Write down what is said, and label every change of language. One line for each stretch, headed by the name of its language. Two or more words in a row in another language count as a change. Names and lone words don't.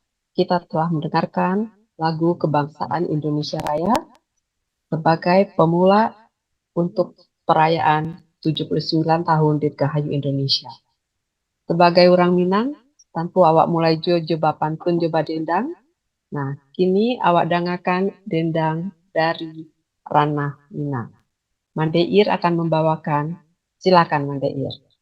Indonesian: kita telah mendengarkan lagu Kebangsaan Indonesia Raya sebagai pemula untuk perayaan 79 tahun Dirgahayu Indonesia. Sebagai orang Minang,
Minangkabau: tanpa awak mulai jo pantun joba dendang. Nah, kini awak dengarkan dendang dari Ranah Minang.
Indonesian: Mandeir akan membawakan. Silakan Mandeir.